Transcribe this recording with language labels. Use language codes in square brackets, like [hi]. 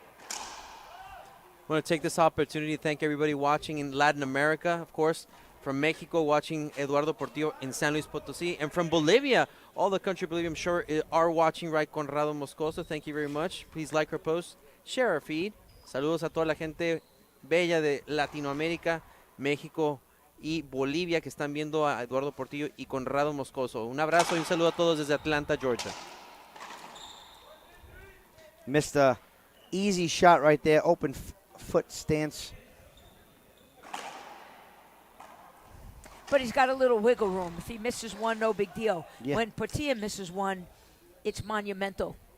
[en] I want to take this opportunity to thank everybody watching in Latin America, of course. From Mexico, watching Eduardo Portillo in San Luis Potosí. And from Bolivia, all the country Bolivia, I'm sure, are watching right Conrrado Moscoso. Thank you very much. Please like our post, share our feed. [es] Saludos a toda la gente bella de Latinoamérica, México y Bolivia que están viendo a Eduardo Portillo y Conrrado Moscoso. Un abrazo y un saludo a todos desde Atlanta, Georgia. [en] Missed a easy shot right there. Open foot stance. But he's got a little wiggle room. If he misses one, no big deal. Yeah. When Portillo misses one, it's monumental.